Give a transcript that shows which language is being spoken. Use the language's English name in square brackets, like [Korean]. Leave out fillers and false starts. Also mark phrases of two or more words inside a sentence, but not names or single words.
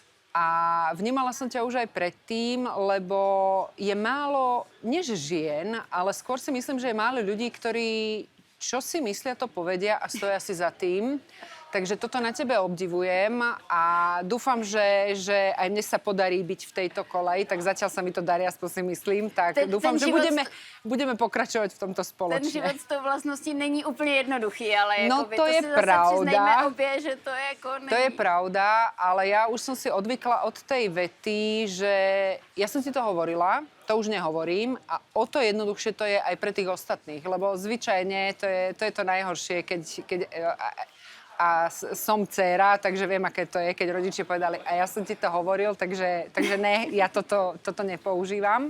[Slovak] A vnímala som ťa už aj predtým, lebo je málo, než žien, ale skôr si myslím, že je málo ľudí, ktorí čo si myslia, to povedia a stoja si za tým. Takže toto na tebe obdivujem a dúfam, že aj mne sa podarí byť v tejto koleji, tak zatiaľ sa mi to darí, aspoň si myslím, tak dúfam, že budeme pokračovať v tomto spoločne. [Czech] Ten život s tou vlastností není úplně jednoduchý, ale no jako to je pravda. Obě, že to je jako není. [Slovak] To je pravda, ale ja už som si odvykla od tej vety, že ja som ti to hovorila, to už nehovorím a o to jednoduchšie to je aj pre tých ostatných, lebo zvyčajne to je to najhoršie, keď a som dcéra, takže viem, aké to je, keď rodičia povedali, a ja som ti to hovoril, takže ne, ja toto nepoužívam.